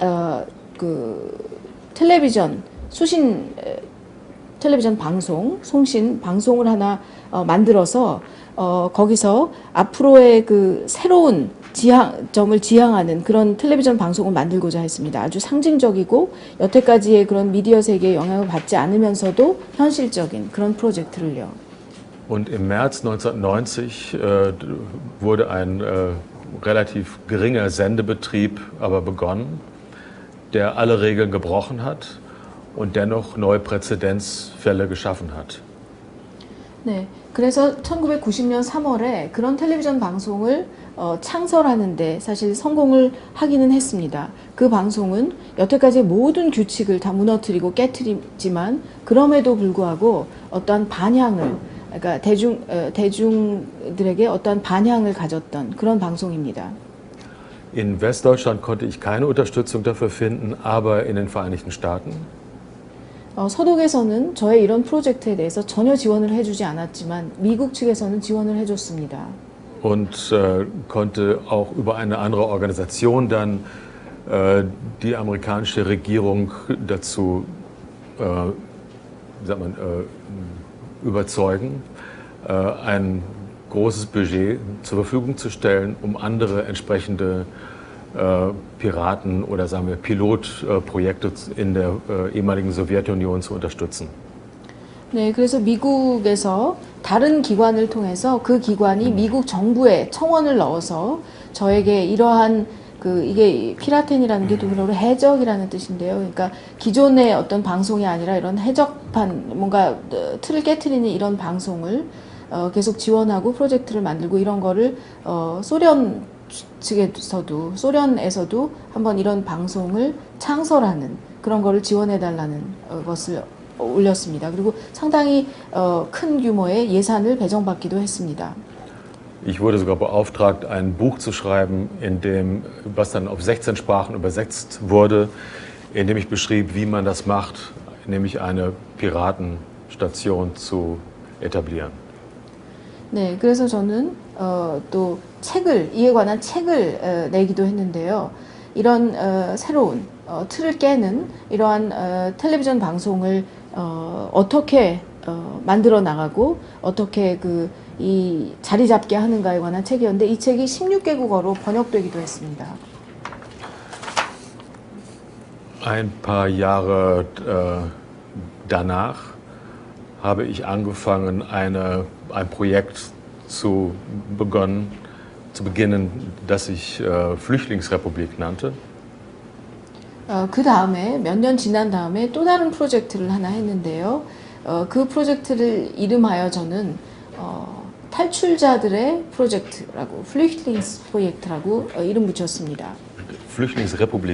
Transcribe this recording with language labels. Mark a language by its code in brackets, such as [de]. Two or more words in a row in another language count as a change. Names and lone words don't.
[ko] 텔레비전 송신 방송을 하나 만들어서 거기서 앞으로의 그 새로운 점을 지향하는 그런 텔레비전 방송을 만들고자 했습니다. 아주 상징적이고 여태까지의 그런 미디어 세계에 영향을 받지 않으면서도 현실적인 그런 프로젝트를요. [de] Und im März 1990 wurde ein relativ geringer Sendebetrieb aber begonnen, der alle Regeln gebrochen hat und dennoch neue Präzedenzfälle geschaffen hat. [ko] 네, 그래서 1990년 3월에 그런 텔레비전 방송을 창설하는데 사실 성공을 하기는 했습니다. 그 방송은 여태까지의 모든 규칙을 다 무너뜨리고 깨트리지만 그럼에도 불구하고 어떠한 반향을, 그러니까 대중들에게 어떠한 반향을 가졌던 그런 방송입니다. [de] In Westdeutschland konnte ich keine Unterstützung dafür finden, aber in den Vereinigten Staaten [ko] 서독에서는 저의 이런 프로젝트에 대해서 전혀 지원을 해주지 않았지만 미국 측에서는 지원을 해줬습니다. [de] und konnte auch über eine andere Organisation dann die amerikanische Regierung dazu überzeugen, ein großes Budget zur Verfügung zu stellen, um andere entsprechende Piraten oder sagen wir Pilotprojekte in der ehemaligen Sowjetunion zu unterstützen. [ko] 네, 그래서 미국에서 다른 기관을 통해서 그 기관이 미국 정부에 청원을 넣어서 저에게 이러한 이게 피라텐이라는 게 독일어로 해적이라는 뜻인데요. 그러니까 기존의 어떤 방송이 아니라 이런 해적판, 뭔가 틀을 깨트리는 이런 방송을 계속 지원하고 프로젝트를 만들고 이런 거를 소련 측에서도, 소련에서도 한번 이런 방송을 창설하는 그런 거를 지원해달라는 것을 올렸습니다. 그리고 상당히 큰 규모의 예산을 배정받기도 했습니다. [de] Ich wurde sogar beauftragt, ein Buch zu schreiben, was dann auf 16 Sprachen übersetzt wurde, in dem ich beschrieb, wie man das macht, nämlich eine Piratenstation zu etablieren. [ko] 네, 그래서 저는 또 이에 관한 책을 내기도 했는데요. 이런 새로운 틀을 깨는 이러한 텔레비전 방송을 어떻게 만들어 나가고 어떻게 이 자리 잡게 하는가에 관한 책이었는데 이 책이 16개국어로 번역되기도 했습니다. [de] Ein paar Jahre danach habe ich angefangen, ein Projekt zu beginnen, das ich Flüchtlingsrepublik nannte. [ko] 그 다음에 몇 년 지난 다음에 또 다른 프로젝트를 하나 했는데요. 그 프로젝트를 이름하여 저는 탈출자들의 프로젝트라고 Flüchtlingsprojekt라고 이름 붙였습니다. Flüchtlingsrepublik.